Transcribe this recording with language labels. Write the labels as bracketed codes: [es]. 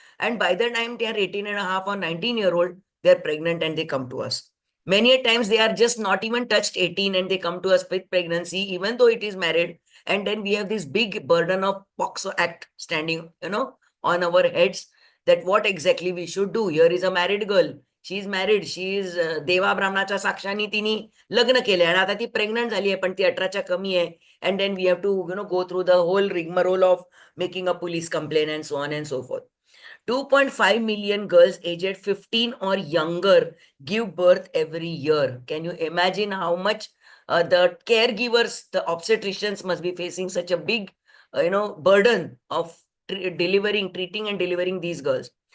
[en] And by the time they are 18 and a half or 19-year-old, they're pregnant and they come to us. Many a times they are just not even touched 18 and they come to us with pregnancy, even though it is married. And then we have this big burden of POXO Act standing, on our heads, that what exactly we should do. Here is a married girl. She is married. She is [mr] देवा ब्राह्मणाच्या साक्षाने तिने लग्न केले आणि आता ती pregnant झाली आहे पण ती 18च्या कमी आहे. [en] And then we have to, go through the whole rigmarole of making a police complaint and so on and so forth. 2.5 million girls aged 15 or younger give birth every year. Can you imagine how much the caregivers, the obstetricians must be facing such a big, burden of treating and delivering these girls.